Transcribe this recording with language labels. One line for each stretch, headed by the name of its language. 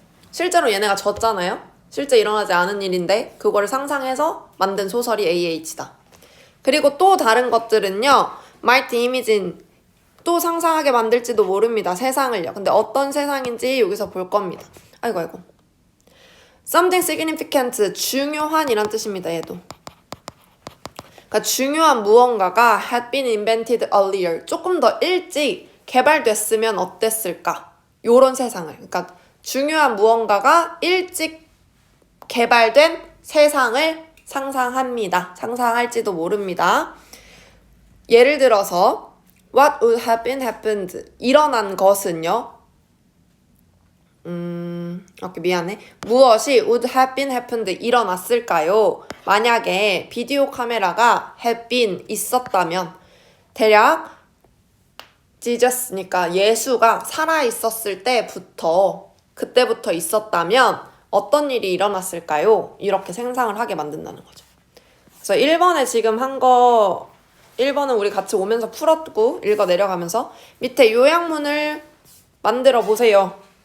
Korean: 실제로 얘네가 졌잖아요. 실제 일어나지 않은 일인데 그거를 상상해서 만든 소설이 AH다. 그리고 또 다른 것들은요.
English: Might Imagine
Korean: 또 상상하게 만들지도 모릅니다. 세상을요. 근데 어떤 세상인지 여기서 볼 겁니다. 아이고. Something significant, 중요한 이란 뜻입니다. 얘도. 그러니까 중요한 무언가가
English: had been invented earlier.
Korean: 조금 더 일찍 개발됐으면 어땠을까? 요런 세상을. 그러니까 중요한 무언가가 일찍 개발된 세상을 상상합니다. 상상할지도 모릅니다.
English: 예를 들어서 What would have been happened?
Korean: 일어난 것은요. 오케이, 미안해. 무엇이
English: would have been happened?
Korean: 일어났을까요? 만약에 비디오 카메라가 have been 있었다면 대략 Jesus니까 예수가 살아있었을 때부터 그때부터 있었다면 어떤 일이 일어났을까요? 이렇게 상상을 하게 만든다는 거죠. 그래서 1번에 지금 한 거 1번은 우리 같이 오면서 풀었고 읽어 내려가면서 밑에 요약문을 만들어 보세요.